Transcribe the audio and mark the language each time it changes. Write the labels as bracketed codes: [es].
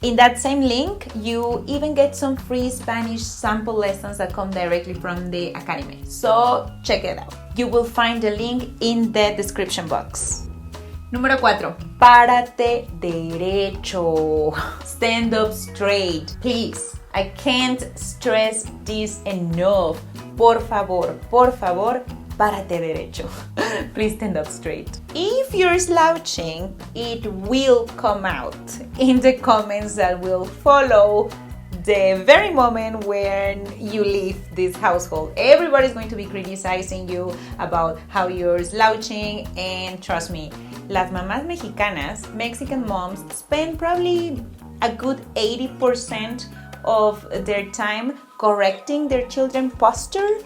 [en] In that same link, you even get some free Spanish sample lessons that come directly from the Academy. So check it out. You will find the link in the description box. [es] Número 4. Párate derecho. [en] Stand up straight. Please. I can't stress this enough. [es] Por favor, párate derecho. [en] Please stand up straight. If you're slouching, it will come out in the comments that will follow the very moment when you leave this household. Everybody's going to be criticizing you about how you're slouching, and trust me, [es] las mamás mexicanas, [en] Mexican moms, spend probably a good 80% of their time correcting their children's posture.